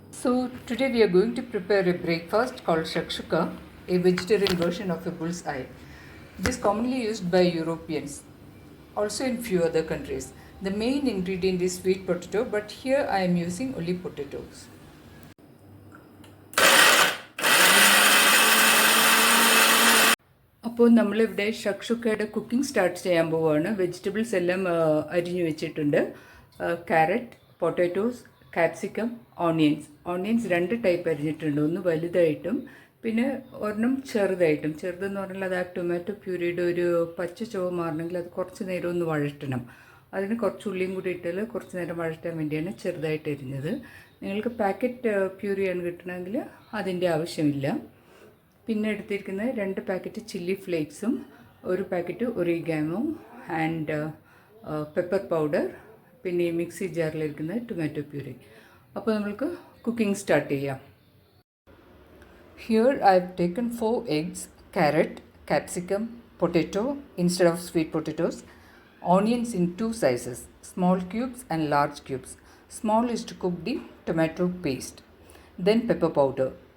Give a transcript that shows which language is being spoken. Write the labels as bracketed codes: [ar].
[en] So today we are going to prepare a breakfast called shakshuka, a vegetarian version of a bull's eye. It is commonly used by Europeans, also in few other countries. The main ingredient is sweet potato, but here I am using only potatoes. [ml] അപ്പോൾ നമ്മളിവിടെ ഷക്ഷുക്കയുടെ cooking start ചെയ്യാൻ പോവുകയാണ്. Vegetables എല്ലാം അരിഞ്ഞു വെച്ചിട്ടുണ്ട്. Carrot, potatoes, capsicum, onions രണ്ട് type അരിഞ്ഞിട്ടുണ്ട്. ഒന്ന് വലുതായിട്ടും പിന്നെ ഒരെണ്ണം ചെറുതായിട്ടും. ചെറുതെന്ന് പറഞ്ഞാൽ അത് ആ ടൊമാറ്റോ പ്യൂരിയുടെ ഒരു പച്ച ചുവ മാറണമെങ്കിൽ അത് കുറച്ച് നേരം ഒന്ന് വഴറ്റണം. അതിന് കുറച്ച് ഉള്ളിയും കൂടി ഇട്ടാൽ കുറച്ച് നേരം വഴറ്റാൻ വേണ്ടിയാണ് ചെറുതായിട്ട് അരിഞ്ഞത്. നിങ്ങൾക്ക് പാക്കറ്റ് പ്യൂരിയാണ് കിട്ടണമെങ്കിൽ അതിൻ്റെ ആവശ്യമില്ല. പിന്നെ എടുത്തിരിക്കുന്നത് 2 പാക്കറ്റ് ചില്ലി ഫ്ലേക്സും, ഒരു packet oregano and pepper powder, പിന്നെ ഈ മിക്സി ജാറിലിരിക്കുന്ന ടൊമാറ്റോ പ്യൂരി. അപ്പോൾ നമ്മൾക്ക് കുക്കിംഗ് സ്റ്റാർട്ട് ചെയ്യാം. [en] Here I have taken 4 eggs, carrot, capsicum, potato instead of sweet potatoes, onions in 2 sizes, small cubes and large cubes. Small is to cook the tomato paste. Then pepper powder.